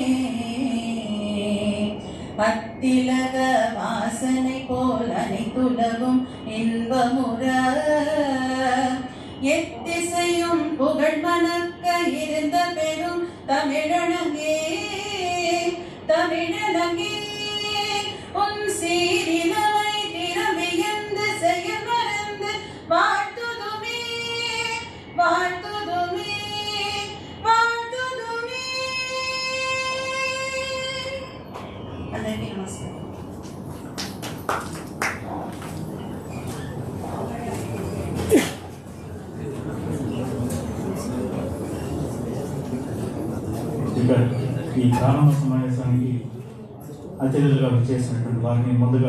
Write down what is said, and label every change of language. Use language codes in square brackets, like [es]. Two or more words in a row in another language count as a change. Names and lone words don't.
[ta] அத்திலக வாசனை போல் அனைத்துலகும் இன்பமுற, எத்திசையும் புகழ் மணக்க இருந்த பெரும் தமிழனங்கே. தமிழனங்கே உன் சீரினமை திறவியந்து செய்ய மறந்து வாழ்த்துதுமே, வாழ்த்துதுமே, வாழ்த்துதுமே. [te] అందరికీ నమస్కారం. ఇక ఈ ప్రారంభ సమావేశానికి అతిథులుగా చేసినటువంటి వారిని ముందుగా